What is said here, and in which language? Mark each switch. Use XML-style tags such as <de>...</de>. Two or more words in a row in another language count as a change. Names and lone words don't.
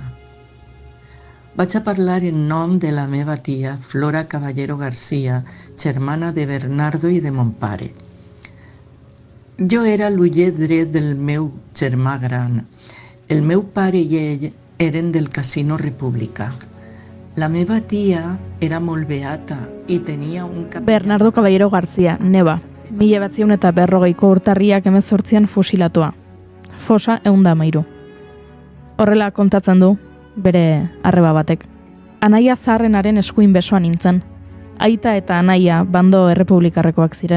<ca>Vaig a parlar en nom de la meva tia, Flora Caballero García, germana de Bernardo i de mon pare. Jo era l'ullet dret del meu germà gran. El meu pare i ell eren del Casino República. La meva tia era molt beata i tenia un Bernardo Caballero García,</ca> <eu>neba, 1940ko urtarriak 18an fusilatua. Fosa 113. Horrela kontatzen du, bere arreba batek. Anaia zaharrenaren eskuin besoan nintzen. Aita eta anaia bando errepublikarrekoak ziren.</eu>